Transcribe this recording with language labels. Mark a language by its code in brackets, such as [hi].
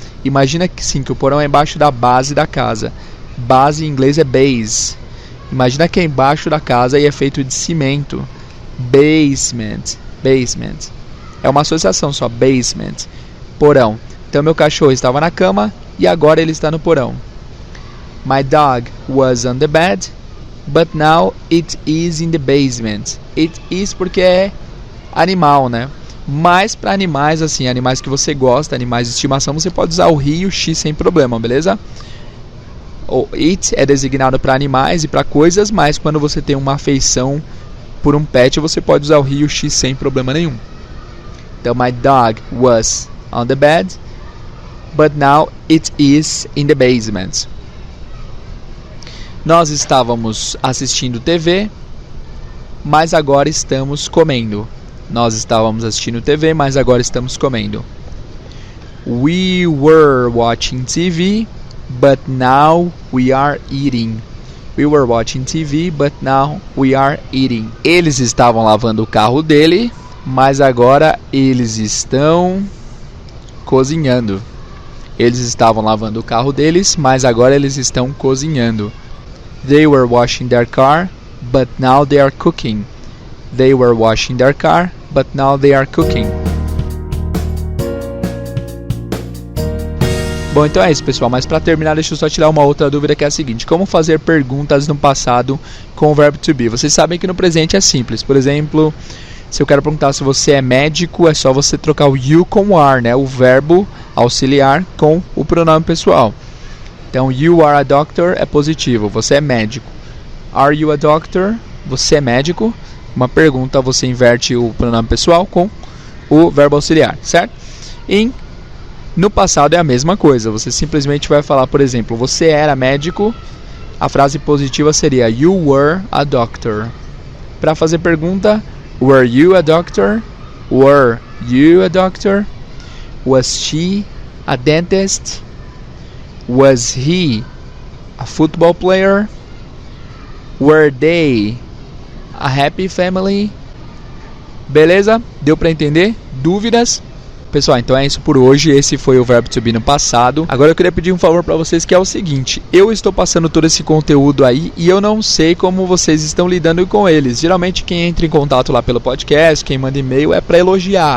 [pt] Imagina que sim, que o porão é embaixo da base da casa. Base em inglês é base. Imagina que é embaixo da casa e é feito de cimento. Basement. Basement. É uma associação só. Basement. Porão. Então meu cachorro estava na cama e agora ele está no porão. [en] My dog was on the bed, but now it is in the basement. It is [pt] porque é animal, né? Mas para animais assim, animais que você gosta, animais de estimação, você pode usar o he e o she sem problema, beleza? O it é designado para animais e para coisas, mas quando você tem uma afeição por um pet, você pode usar o he e o she sem problema nenhum. [en] Então, my dog was on the bed, but now it is in the basement. [pt] Nós estávamos assistindo TV, mas agora estamos comendo. Nós estávamos assistindo TV, mas agora estamos comendo. [en] We were watching TV, but now we are eating. We were watching TV, but now we are eating. [pt] Eles estavam lavando o carro dele, mas agora eles estão cozinhando. Eles estavam lavando o carro deles, mas agora eles estão cozinhando. [en] They were washing their car, but now they are cooking. They were washing their car, but now they are cooking. [pt] Bom, então é isso, pessoal, mas para terminar, deixa eu só tirar uma outra dúvida, que é a seguinte: como fazer perguntas no passado com o verbo to be? Vocês sabem que no presente é simples. Por exemplo, se eu quero perguntar se você é médico, é só você trocar o you com o are, né? O verbo auxiliar com o pronome pessoal. Então, [en] you are a doctor [pt] é positivo, você é médico. [en] Are you a doctor? [pt] Você é médico. Uma pergunta, você inverte o pronome pessoal com o verbo auxiliar, certo? No passado é a mesma coisa, você simplesmente vai falar, por exemplo, você era médico, a frase positiva seria [en] you were a doctor. [pt] Para fazer pergunta, [en] were you a doctor? Were you a doctor? Was she a dentist? Was he a football player? Were they a happy family? [pt] Beleza? Deu para entender? Dúvidas? Pessoal, então é isso por hoje. Esse foi o verbo to be no passado. Agora eu queria pedir um favor para vocês, que é o seguinte: eu estou passando todo esse conteúdo aí e eu não sei como vocês estão lidando com eles. Geralmente quem entra em contato lá pelo podcast, quem manda e-mail, é para elogiar.